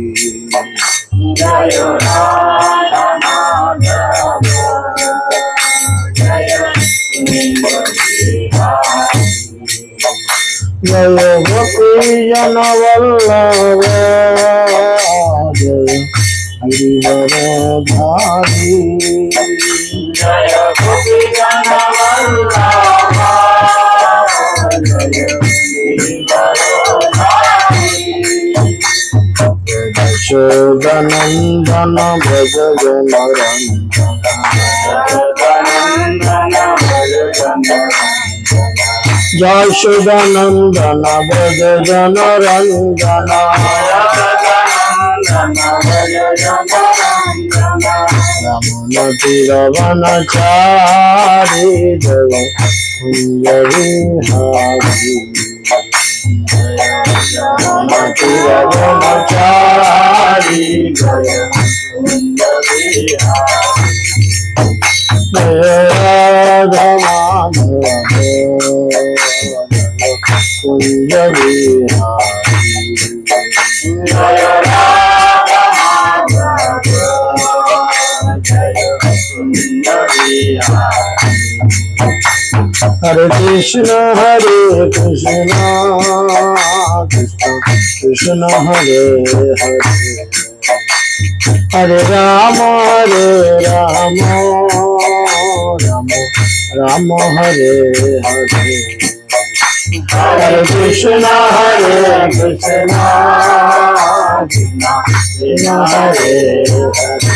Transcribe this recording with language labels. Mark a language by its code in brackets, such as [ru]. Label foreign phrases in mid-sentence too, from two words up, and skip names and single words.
[hi] जय राधा माधव जय कुंज बिहारी जय गोपी जन वल्लभ जय गिरिवरधारी जय गोपी जन वल्लभ जय गिरिवरधारी यशोदनंदन भज यशोदनंदन भज जनरंजन यमुना तीरवनचारी जय कुंज बिहारी यमुना तीरवनचारी जय कुंज बिहारी जय राधा माधव कुंज बिहारी जय राधा माधव जय कुंज बिहारी [sa] हरे कृष्ण कृष्ण कृष्ण हरे हरे हरे राम राम राम हरे हरे हरे कृष्ण कृष्ण कृष्ण हरे हरे